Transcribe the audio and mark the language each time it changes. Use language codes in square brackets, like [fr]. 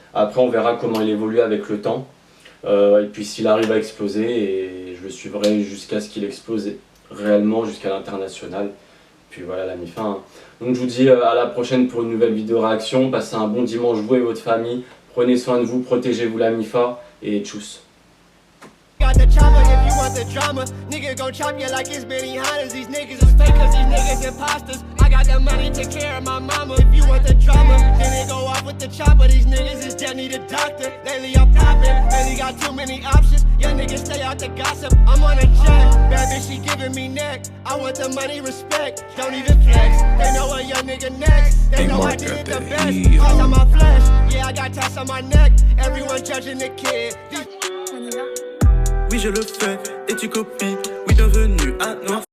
[fr] Après, on verra comment il évolue avec le temps. Et puis s'il arrive à exploser, et je le suivrai jusqu'à ce qu'il explose réellement, jusqu'à l'international. Puis voilà, la mi-fin. Donc je vous dis à la prochaine pour une nouvelle vidéo réaction. Passez un bon dimanche, vous et votre famille. Prenez soin de vous, protégez-vous, la mi-fa. Et tchuss. [en] Got the chopper if you want the drama. Nigga gon' chop you like it's Benny Hunters. These niggas is fake cause these niggas imposters. I got the money to take care of my mama. If you want the drama, then they go off with the chopper. These niggas is dead, need a doctor. Lately I'm popping, lately got too many options. Young niggas stay out the gossip. I'm on a jet, bad bitch she giving me neck. I want the money, respect, don't even flex. They know a young nigga next. They know I did it the best. Eyes on my flesh, yeah I got tats on my neck. Everyone judging the kid. [fr] Oui je le fais et tu copies. Oui bienvenue à Noir.